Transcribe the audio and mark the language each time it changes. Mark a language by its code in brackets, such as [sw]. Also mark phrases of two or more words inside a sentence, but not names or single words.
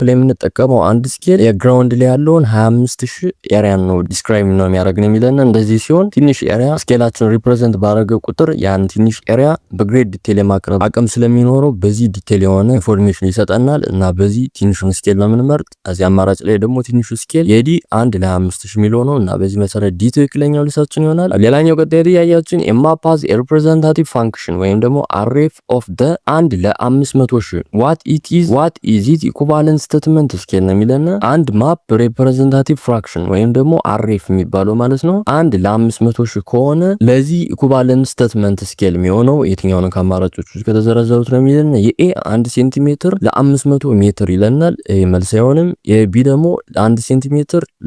[am] ላይ የምንጠቀመው አንድ ስኬል የግራውንድ ላይ ያለውን 25000 ኤሪያን ነው ዲስክራይብ ነው የሚያደርግ ነው የሚለና እንደዚህ ሲሆን ትንሽ ኤሪያ ስኬላችን ሪፕሬዘንት ባደረገ ቁጥር ያን ትንሽ ኤሪያ በግሬድ ዲቴል የማቅረብ አቅም ስለሚኖረው በዚህ ዲቴል የሆነ ኢንፎርሜሽን ይሰጠናል እና በዚህ ትንሹን ስኬል ነው የምንመርጥ። እዚህ አማራጭ ላይ ደግሞ ትንሹ ስኬል የዲ 1 ለ25000 የሚለው ነው እና በዚህ መሰረት ዲ ትክክለኛው መልሳችን ይሆናል። ሌላኛው ቀጣይ ጥያቄያችን [en] a map has a representative function [am] ወይም ደግሞ [en] array of the [am] 1 ለ500000 what [en] is it equivalent statement [am] ስኬል ነው የሚለና አንድ ማፕ [en] representative fraction [am] ወይም ደግሞ array የሚባለው ማለት ነው 1 ለ500000 ከሆነ ለዚህ [en] equivalent statement [am] ስኬል የሚሆነው የትኛው ነው ከአማራጭ አማራጮች ውስጥ ከተዘረዘሩት ነው የሚለን። የኤ 1 ሴንቲሜትር ለ500 ሜትር ይለናል። ይሄ መልስ አይሆንም። የቢ ደግሞ ለ1 ሴንቲሜትር